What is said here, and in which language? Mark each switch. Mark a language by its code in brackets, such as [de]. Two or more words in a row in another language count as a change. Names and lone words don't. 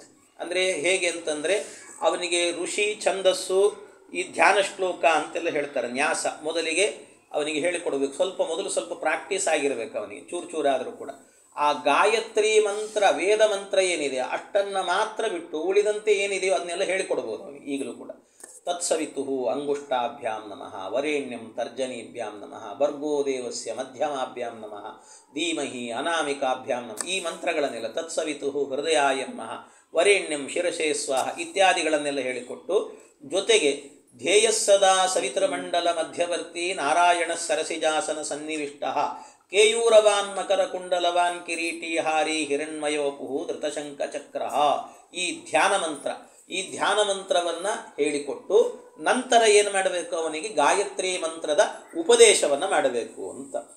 [kn] ಅಂದರೆ ಹೇಗೆ ಅಂತಂದರೆ ಅವನಿಗೆ ಋಷಿ, ಛಂದಸ್ಸು, ಈ ಧ್ಯಾನ ಶ್ಲೋಕ ಅಂತೆಲ್ಲ ಹೇಳ್ತಾರೆ. ನ್ಯಾಸ ಮೊದಲಿಗೆ ಅವನಿಗೆ ಹೇಳಿಕೊಡ್ಬೇಕು. ಮೊದಲು ಸ್ವಲ್ಪ ಪ್ರಾಕ್ಟೀಸ್ ಆಗಿರಬೇಕು ಅವನಿಗೆ, ಚೂರಾದರೂ ಕೂಡ. ಆ ಗಾಯತ್ರಿ ಮಂತ್ರ, ವೇದ ಮಂತ್ರ ಏನಿದೆ ಅಷ್ಟನ್ನು ಮಾತ್ರ ಬಿಟ್ಟು ಉಳಿದಂತೆ ಏನಿದೆಯೋ ಅದನ್ನೆಲ್ಲ ಹೇಳಿಕೊಡ್ಬೋದು ಅವನಿಗೆ ಈಗಲೂ ಕೂಡ. [sa] ತತ್ಸವಿತು ಅಂಗುಷ್ಟಾಭ್ಯಾಂ ನಮಃ, ವರೇಣ್ಯಂ ತರ್ಜನೀಭ್ಯಾಂ ನಮಃ, ಭರ್ಗೋ ದೇವಸ್ಯ ಮಧ್ಯಮಾಭ್ಯಾಂ ನಮಃ, ಧೀಮಹಿ ಅನಾಮಿಕಾಭ್ಯಾಂ ನಮಃ, [kn] ಈ ಮಂತ್ರಗಳನ್ನೆಲ್ಲ [sa] ತತ್ಸವಿತು ಹೃದಯಾಯ ನಮಃ, ವರೇಣ್ಯಂ ಶಿರಸೇ ಸ್ವಾಹ [kn] ಇತ್ಯಾದಿಗಳನ್ನೆಲ್ಲ ಹೇಳಿಕೊಟ್ಟು, ಜೊತೆಗೆ [sa] ಧ್ಯೇಯಸ್ಸದಾ ಸವಿತೃಮಂಡಲ ಮಧ್ಯವರ್ತಿ ನಾರಾಯಣ ಸರಸಿಜಾಸನ ಸನ್ನಿವಿಷ್ಟ ಕೇಯೂರವಾನ್ ಮಕರ ಕುಂಡಲವಾನ್ ಕಿರೀಟಿ ಹಾರಿ ಹಿರಣ್ಮಯೋಪು ಧೃತಶಂಕ ಚಕ್ರ, [kn] ಈ ಧ್ಯಾನ ಮಂತ್ರ, ಈ ಧ್ಯಾನ ಮಂತ್ರವನ್ನು ಹೇಳಿಕೊಟ್ಟು ನಂತರ ಏನು ಮಾಡಬೇಕು, ಅವನಿಗೆ ಗಾಯತ್ರಿ ಮಂತ್ರದ ಉಪದೇಶವನ್ನು ಮಾಡಬೇಕು ಅಂತ.